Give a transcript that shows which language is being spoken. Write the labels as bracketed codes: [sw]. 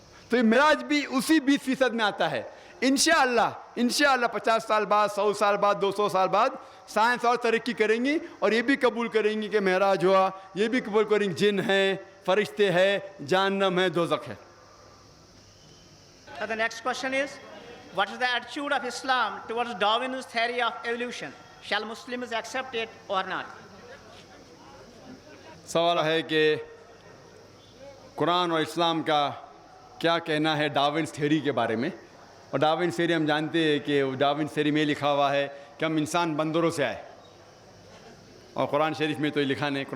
[ur] تو یہ معراج بھی اسی 20% میں آتا ہے. انشاءاللہ 50 سال بعد, 100 سال بعد, 200 سال بعد سائنس اور ترقی کریں گی اور یہ بھی قبول کریں گی کہ معراج ہوا, یہ بھی قبول کریں گے جن ہیں, فرشتے ہیں, جہنم ہے, دوزخ ہے. [en] The next question is, what is the attitude of Islam towards Darwin's theory of evolution? Shall Muslims accept it or not? [ur] سوال ہے کہ قرآن اور اسلام کا کیا کہنا ہے ڈاروینس تھیوری کے بارے میں. اور ڈاروینس تھیوری ہم جانتے ہیں کہ ڈاروینس تھیوری میں لکھا ہوا ہے کہ ہم انسان بندروں سے آئے, اور قرآن شریف میں تو یہ لکھا نہیں.